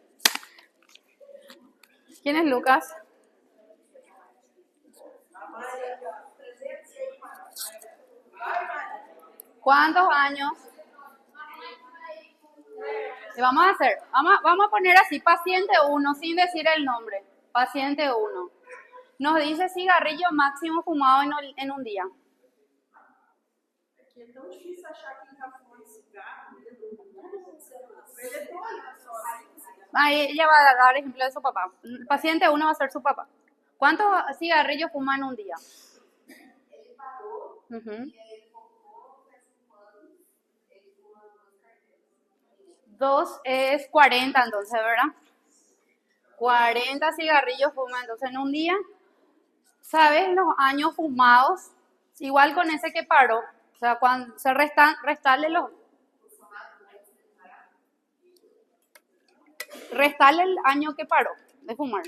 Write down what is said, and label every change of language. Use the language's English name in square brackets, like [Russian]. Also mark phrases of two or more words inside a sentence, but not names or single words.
[Spanish] ¿Quién es Lucas? ¿Cuántos años? ¿Qué vamos a hacer? Vamos a poner así, paciente 1, sin decir el nombre. Paciente 1. Nos dice cigarrillo máximo fumado en un día. [Portuguese] Aqui é tão difícil achar quem está fumando cigarro. [Spanish] Ahí ella va a dar ejemplo de su papá. El paciente 1 va a ser su papá. ¿Cuántos cigarrillos fuma en un día? [Portuguese] Ele parou e ele fumou, faz 5 anos, ele fuma 2 carteiras. [Spanish] 2 es 40 entonces, ¿verdad? 40 cigarrillos fuma entonces en un día. ¿Sabes los años fumados? Igual con ese que paró. O sea, cuando se restarle el año que paró de fumar.